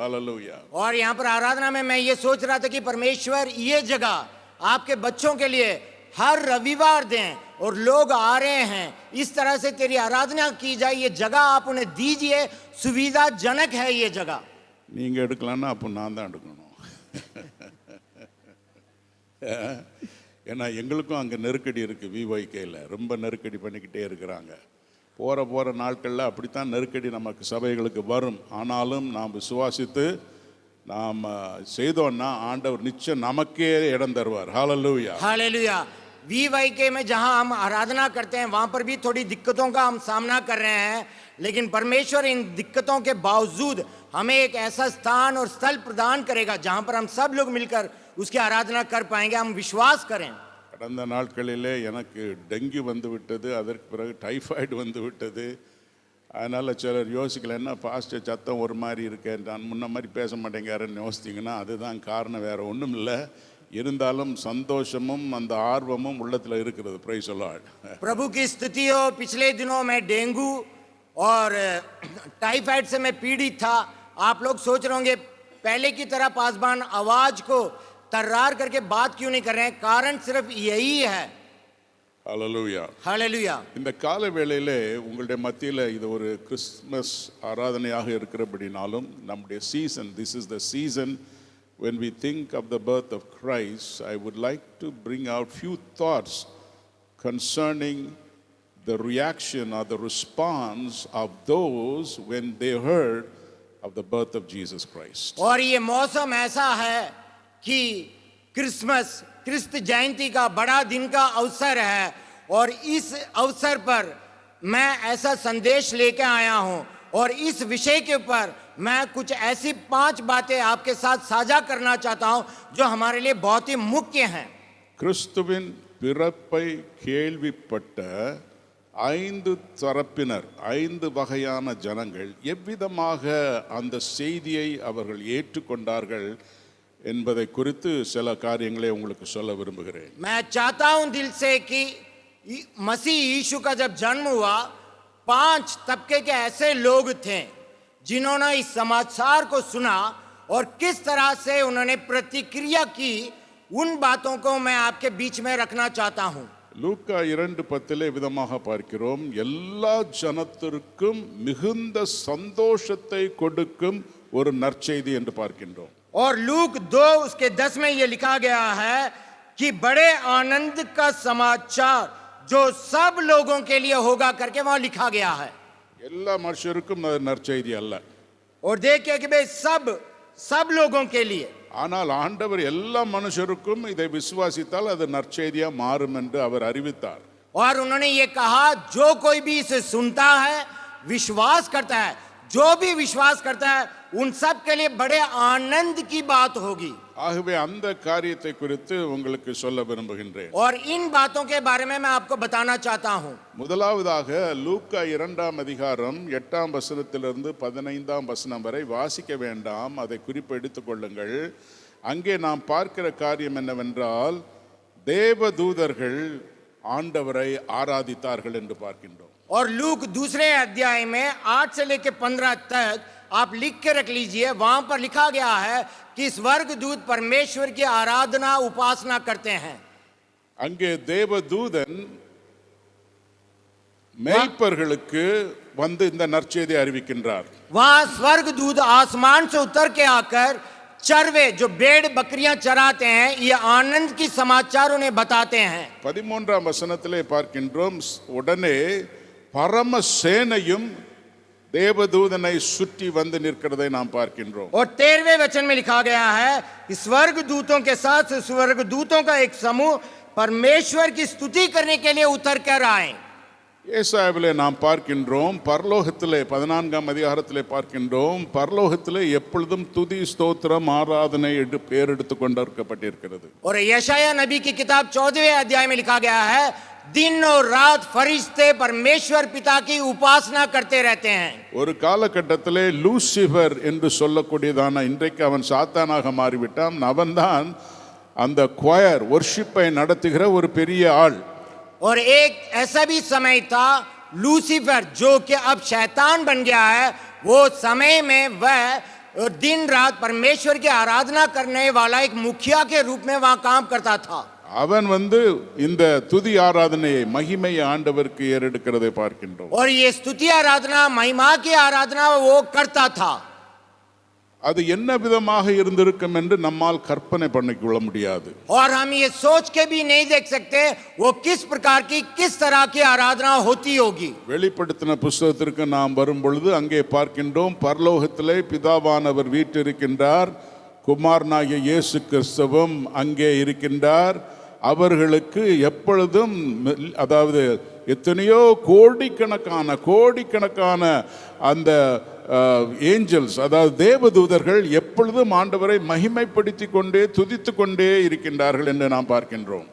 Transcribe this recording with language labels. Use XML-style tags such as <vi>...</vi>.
<ta>ஹல்லேலூயா.</ta> <hi>और यहाँ पर आराधना में मैं ये सोच रहा था कि परमेश्वर ये जगह आपके बच्चों के लिए हर रविवार दें और लोग आ रहे हैं, इस तरह से तेरी आराधना की जाए. ये जगह आप उन्हें दीजिए, सुविधाजनक है ये जगह.</hi> <ta>நீங்கள் எடுக்கலான்னா அப்போ நான் தான் எடுக்கணும். ஏன்னா எங்களுக்கும் அங்கே நெருக்கடி இருக்குது. விஒய்கேயில் ரொம்ப நெருக்கடி பண்ணிக்கிட்டே இருக்கிறாங்க. போகிற நாட்களில் அப்படித்தான் நெருக்கடி நமக்கு சபைகளுக்கு வரும். ஆனாலும் நாம் விசுவாசித்து நாம் செய்தோன்னா ஆண்டவர் நிச்சயம் நமக்கே இடம் தருவார். ஹல்லேலூயா.</ta> <hi>हालेलुया. वीवाईके में जहां हम आराधना करते हैं वहां पर भी थोड़ी दिक्कतों का हम सामना कर रहे हैं, लेकिन परमेश्वर इन दिक्कतों के बावजूद हमें एक ऐसा स्थान और स्थल प्रदान करेगा जहां पर हम सब लोग मिलकर उसकी आराधना कर पाएंगे. हम विश्वास करें.</hi> <ta>கடந்த நாட்களிலே எனக்கு டெங்கி வந்து விட்டது, அதற்கு பிறகு டைஃபாய்டு வந்து விட்டது. அதனால் சிலர் யோசிக்கல, என்ன பாஸ்டர் சத்தம் ஒரு மாதிரி இருக்கேன், நான் முன்ன மாதிரி பேச மாட்டேங்காருன்னு யோசிச்சிங்கன்னா அதுதான் காரணம், வேறு ஒன்றும் இல்லை. இருந்தாலும் சந்தோஷமும் அந்த ஆர்வமும் உள்ளத்தில் இருக்கிறது.</ta> <en>Praise the lord.</en> <hi>प्रभु की स्तुति हो. पिछले दिनों में डेंगू और टाइफाइड से मैं पीड़ित था. आप लोग सोच रहे होंगे पहले की तरह पासवान आवाज को तर्रार करके बात क्यों नहीं कर रहे हैं. कारण सिर्फ यही है.</hi> <ta>ஹல்லேலூயா.</ta> <hi>हालेलुया.</hi> <ta>இந்த கால வேளையிலே உங்களுடைய மத்தியில் இது ஒரு கிறிஸ்மஸ் ஆராதனையாக இருக்கிறபடினாலும் நம்முடைய season,</ta> <en>This is the season when we think of the birth of Christ. I would like to bring out few thoughts concerning the reaction or the response of those when they heard of the birth of Jesus Christ.</en> <hi>और ये मौसम ऐसा है कि Christmas, क्रिस्त जयंती का बड़ा दिन का अवसर है, और इस अवसर पर मैं ऐसा संदेश लेकर आया हूं, और इस विषय के ऊपर मैं कुछ ऐसी 5 बातें आपके साथ साझा करना चाहता हूं जो हमारे लिए बहुत ही मुख्य हैं.</hi> <ta>கிறிஸ்துவின் பிறப்பை கேள்விப்பட்ட 5 தரப்பினர், 5 வகையான ஜனங்கள் எவ்விதமாக அந்த செய்தியை அவர்கள் ஏற்றுக்கொண்டார்கள் என்பதை குறித்து சில காரியங்களை உங்களுக்கு சொல்ல விரும்புகிறேன்.</ta> <hi>मैं चाहता हूं दिल से कि मसीह यीशु का जब जन्म हुआ 5 तबके के ऐसे लोग थे जिन्होंने इस समाचार को सुना और किस तरह से उन्होंने प्रतिक्रिया की. उन बातों को मैं आपके बीच में रखना चाहता हूं.</hi> <ta>லூக்கா 2:10 விதமாக பார்க்கிறோம், எல்லா ஜனத்திற்கும் மிகுந்த சந்தோஷத்தை கொடுக்கும் ஒரு நற்செய்தி என்று பார்க்கின்றோம்.</ta> <hi>और लूक 2 उसके 10 में ये लिखा गया है कि बड़े आनंद का समाचार जो सब लोगों के लिए होगा करके वहां लिखा गया है.</hi> <ta>எல்லா மனுஷருக்கும் அது நற்செய்தி அல்ல.</ta> <hi>और देखिए कि भाई सब लोगों के लिए.</hi> <ta>ஆனால் ஆண்டவர் எல்லா மனுஷருக்கும் இதை விசுவாசித்தால் அது நற்செய்தியா மாறும் என்று அவர் அறிவித்தார்.</ta> <hi>और उन्होंने ये कहा जो कोई भी इसे सुनता है, विश्वास करता है, जो भी विश्वास करता है उन सब के लिए बड़े आनंद की बात होगी.</hi> <ta>ஆகவே அந்த காரியத்தை குறித்து உங்களுக்கு சொல்ல விரும்புகின்றேன்.</ta> <hi>और इन बातों के बारे में मैं आपको बताना चाहता हूं.</hi> <ta>முதலாவதாக லூக்கா 2ஆம் அதிகாரம் 8ஆம் வசனத்திலிருந்து 15ஆம் வசனம் வரை வாசிக்க வேண்டாம், அதை குறிப்பு எடுத்துக் கொள்ளுங்கள். அங்கே நாம் பார்க்கிற காரியம் என்னவென்றால், தேவதூதர்கள் ஆண்டவரை ஆராதித்தார்கள் என்று பார்க்கின்றோம்.</ta> <hi>और लूक दूसरे अध्याय में 8 से लेकर 15 तक आप लिख के रख लीजिए. वहां पर लिखा गया है कि स्वर्गदूत परमेश्वर की आराधना उपासना करते हैं.</hi> <ta>அங்கே தேவதூதன் மேய்ப்பர்களுக்கு வந்து இந்த நற்செய்தியை அறிவிக்கின்றார்.</ta> <hi>वहां स्वर्गदूत आसमान से उतर के आकर चरवे जो भेड़ बकरियां चराते हैं ये आनंद की समाचार उन्हें बताते हैं।</hi> <ta>13ஆம் வசனத்திலே பார்க்கின்றோம், உடனே பரம சேனையும் தேவதூதனை சுற்றி வந்து நிற்கிறதை நாம் பார்க்கின்றோம்.</ta> <hi>और 13वें वचन में लिखा गया है कि स्वर्ग दूतों के साथ स्वर्ग दूतों का एक समूह परमेश्वर की स्तुति करने के लिए उतर कर आए।</hi> <ta>ஏசாயாவிலே நாம் பார்க்கின்றோம், பரலோகத்திலே 14ஆம் அதிகாரத்திலே பார்க்கின்றோம், பரலோகத்திலே எப்பொழுதும் துதி ஸ்தோத்திரம் ஆராதனை பேர் எடுத்து கொண்டிருக்கப்பட்டிருக்கிறது.</ta> <hi>और यशाया नबी की किताब 14वें अध्याय में लिखा गया है दिन और रात फरिश्ते परमेश्वर पिता की उपासना करते रहते हैं।</hi> <ta>ஒரு காலகட்டத்திலே லூசிபர் என்று சொல்லக்கூடியதான, இன்றைக்கு அவன் சாத்தானாக மாறிவிட்டான், அவன்தான் அந்த குயர் வொர்ஷிப்பை நடத்துகிற ஒரு பெரிய ஆள்.</ta> <hi>और एक ऐसा भी समय था लूसीफर जो कि अब शैतान बन गया है, वो समय में वह दिन रात परमेश्वर की आराधना करने वाला एक मुखिया के रूप में वहां काम करता था।</hi> <ta>அவன் இந்த துதி ஆராதனையை மகிமையை ஆண்டவருக்கு ஏறெடுக்கிறதை பார்க்கின்றோம்.</ta> <hi>और ये स्तुति आराधना महिमा की आराधना वो करता था।</hi> <ta>அது என்ன விதமாக இருந்திருக்கும் என்று நம்மால் கற்பனை பண்ணிக்கொள்ள முடியாது.</ta> <hi>और हम ये सोच के भी नहीं देख सकते वो किस प्रकार की किस तरह की आराधना होती होगी।</hi> <ta>வெளிப்படுத்தின புத்தகத்திற்கு நாம் வரும் பொழுது அங்கே பார்க்கின்றோம், பரலோகத்திலே பிதாவானவர் வீற்றிருக்கின்றார், குமாரனாகிய இயேசு கிறிஸ்துவும் அங்கே இருக்கின்றார். அவர்களுக்கு எப்பொழுதும், அதாவது எத்தனையோ கோடிக்கணக்கான அந்த ஏஞ்சல்ஸ், அதாவது தேவதூதர்கள் எப்பொழுதும் ஆண்டவரை மகிமைப்படுத்தி கொண்டே துதித்து கொண்டே இருக்கின்றார்கள் என்று நாம் பார்க்கின்றோம்.</ta>